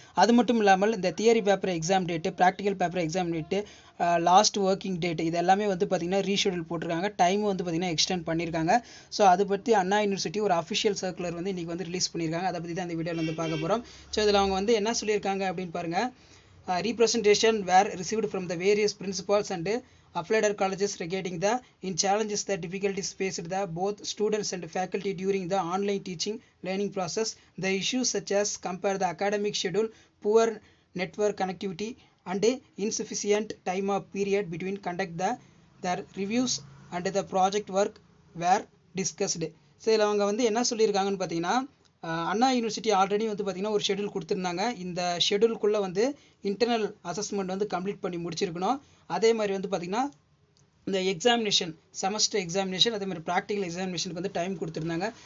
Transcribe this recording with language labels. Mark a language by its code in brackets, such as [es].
[ta] அது மட்டும் இல்லாமல் இந்த theory paper exam date, practical paper exam date, last working date இது எல்லாமே வந்து பாத்தீங்கன்னா ரீஷெட்யூல் போட்டுருக்காங்க. டைம் வந்து பாத்தீங்கன்னா எக்ஸ்டெண்ட் பண்ணிருக்காங்க. சோ அது பத்தி அண்ணா யுனிவர்சிட்டி ஒரு அபிஷியல் சர்க்குலர் வந்து இன்னைக்கு வந்து ரிலீஸ் பண்ணிருக்காங்க. அத பத்தி தான் இந்த வீடியோல வந்து பார்க்க போறோம். சோ இதுல அவங்க வந்து என்ன சொல்லிருக்காங்க அப்படினு பாருங்க. [en] Representation were received from the various principals and affiliated colleges regarding the challenges the difficulties faced the both students and faculty during the online teaching learning process. The issues such as compare the academic schedule, poor network connectivity and insufficient time of period between conduct their reviews and the project work were discussed. [ta] So இதில் அவங்க வந்து என்ன சொல்லியிருக்காங்கன்னு பார்த்தீங்கன்னா அண்ணா university already வந்து பார்த்தீங்கன்னா ஒரு schedule கொடுத்துருந்தாங்க. இந்த ஷெட்யூலுக்குள்ளே வந்து இன்டர்னல் அசஸ்மெண்ட் வந்து கம்ப்ளீட் பண்ணி முடிச்சிருக்கணும். அதே மாதிரி வந்து பார்த்தீங்கன்னா இந்த எக்ஸாமினேஷன் செமஸ்டர் எக்ஸாமினேஷன் அதே மாதிரி ப்ராக்டிக்கல் எக்ஸாமினேஷனுக்கு வந்து டைம் கொடுத்துருந்தாங்க.